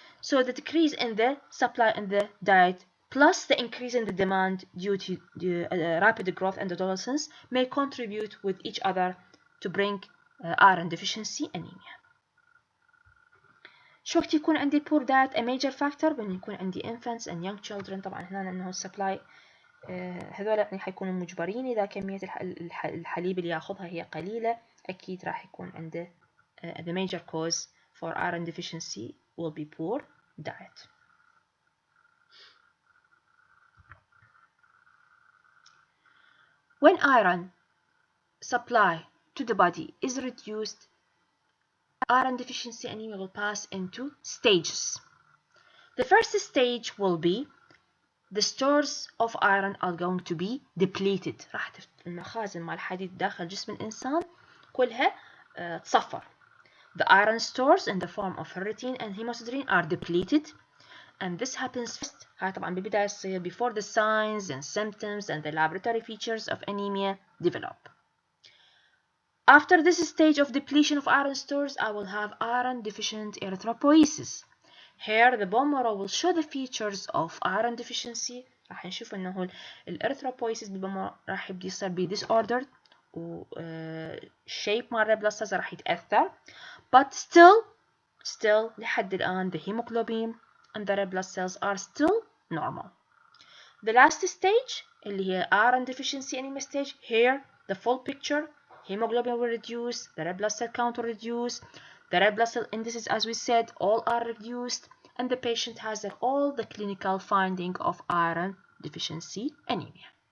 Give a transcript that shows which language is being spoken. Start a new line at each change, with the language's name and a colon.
English: So the decrease in the supply in the diet plus the increase in the demand due to the rapid growth and adolescence may contribute with each other to bring iron deficiency anemia.
Arabic: شو وقت يكون عندي
English: poor diet a major factor؟
Arabic: بأن يكون عندي
English: infants and young children.
Arabic: طبعا هنا انه السبلاي هذول يعني حيكونوا مجبرين اذا كمية الحليب اللي ياخذها هي قليلة اكيد راح يكون عنده
English: the major cause for iron deficiency will be poor diet. When iron supply to the body is reduced, iron deficiency anemia will pass into stages. The first stage will be the stores of iron are going to be depleted.
Arabic: راح المخازن مال الحديد داخل جسم الإنسان كلها تصفر.
English: The iron stores in the form of ferritin and hemosiderin are depleted, and this happens first.
Arabic: هاي طبعا بالبداية تصير
English: before the signs and symptoms and the laboratory features of anemia develop. After this stage of depletion of iron stores, I will have iron deficient erythropoiesis. Here the bone marrow will show the features of iron deficiency.
Arabic: راح نشوف انه الارثروبويسيس بالبون راح يبدي يصير ب disordered و shape مال red blood cells راح يتأثر.
English: But still
Arabic: لحد الآن
English: the hemoglobin and the red blood cells are still normal. The last stage
Arabic: اللي هي
English: iron deficiency anemia stage, here the full picture, hemoglobin will reduce, the red blood cell count will reduce, the red blood cell indices, as we said, all are reduced, and the patient has all the clinical finding of iron deficiency anemia.